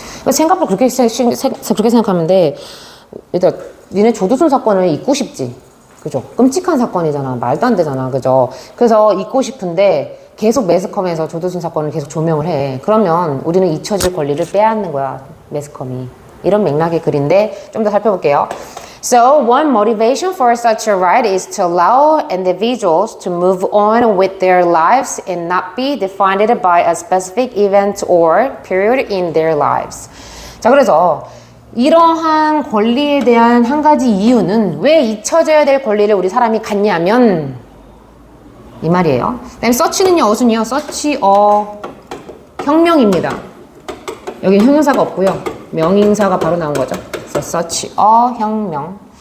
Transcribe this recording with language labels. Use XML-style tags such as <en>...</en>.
<ko>생각보다 그렇게 생각하면 돼. 얘들아, 니네 조두순 사건을 잊고 싶지? 그죠? 끔찍한 사건이잖아. 말도 안 되잖아. 그죠? 그래서 잊고 싶은데 계속 매스컴에서 조두순 사건을 계속 조명을 해. 그러면 우리는 잊혀질 권리를 빼앗는 거야. 매스컴이. 이런 맥락의 글인데 좀 더 살펴볼게요.</ko> <en>So, one motivation for such a right is to allow individuals to move on with their lives and not be defined by a specific event or period in their lives.</en> <ko>자, 그래서 이러한 권리에 대한 한 가지 이유는 왜 잊혀져야 될 권리를 우리 사람이 갖냐면 이 말이에요. 그다음에 서치는요, 어순이요. 서치 혁명입니다. 여긴 형용사가 없고요. 명인사가 바로 나온 거죠. 그래서 서치 혁명.</ko>